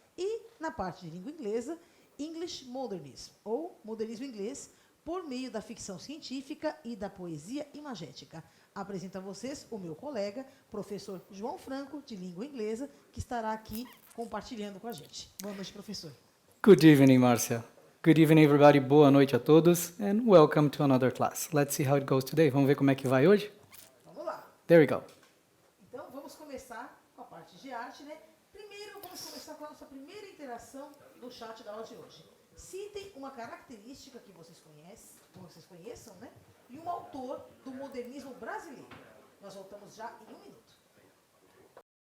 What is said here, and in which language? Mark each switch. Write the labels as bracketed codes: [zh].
[pt] E, na parte de língua inglesa, English Modernism, ou modernismo inglês, por meio da ficção científica e da poesia imagética. Apresento a vocês o meu colega, professor João Franco, de língua inglesa, que estará aqui compartilhando com a gente. Boa noite, professor. [en] Good evening, Márcia. Good evening, everybody. [pt] Boa noite a todos. [en] And welcome to another class. Let's see how it goes today. [pt] Vamos ver como é que vai hoje? Vamos lá. [en] There we go. [pt] Então, vamos começar com a parte de arte, né? Primeiro, vamos começar com a nossa primeira interação no chat da aula de hoje. Citem uma característica que vocês conheçam, né? E um autor do modernismo brasileiro. Nós voltamos já em 1 minuto.